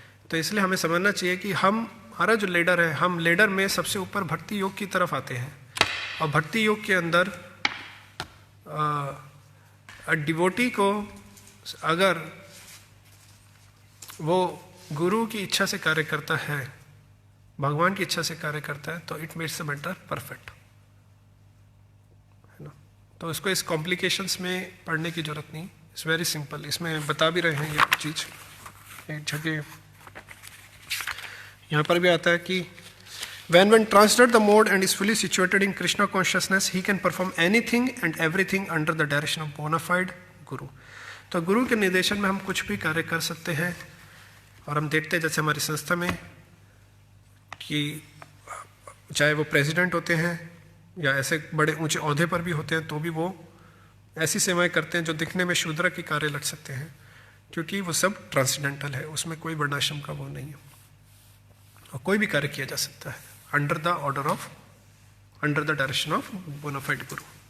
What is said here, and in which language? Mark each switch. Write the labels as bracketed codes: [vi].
[hi] तो इसलिए हमें समझना चाहिए कि हमारा जो लीडर है, हम लीडर में सबसे ऊपर भक्ति योग की तरफ आते हैं, और भक्ति योग के अंदर डिवोटी को अगर वो गुरु की इच्छा से कार्य करता है, भगवान की इच्छा से कार्य करता है, तो [en] it makes the matter perfect, [hi] है ना। तो इसको इस कॉम्प्लिकेशंस में पढ़ने की जरूरत नहीं, [en] It's very simple. [hi] इसमें बता भी रहे हैं ये चीज, एक जगह यहाँ पर भी आता है कि [en] when one transcends the mode and is fully situated in Krishna consciousness, he can perform anything and everything under the direction of bona fide guru. [hi] तो गुरु के निर्देशन में हम कुछ भी कार्य कर सकते हैं। और हम देखते हैं जैसे हमारी संस्था में कि चाहे वो प्रेसिडेंट होते हैं या ऐसे बड़े ऊंचे ओहदे पर भी होते हैं, तो भी वो ऐसी सेवाएं करते हैं जो दिखने में शूद्र के कार्य लग सकते हैं, क्योंकि वो सब ट्रांसडेंटल है, उसमें कोई वर्णाश्रम का वो नहीं है, और कोई भी कार्य किया जा सकता है [en] Under the order of, under the direction of bona fide guru.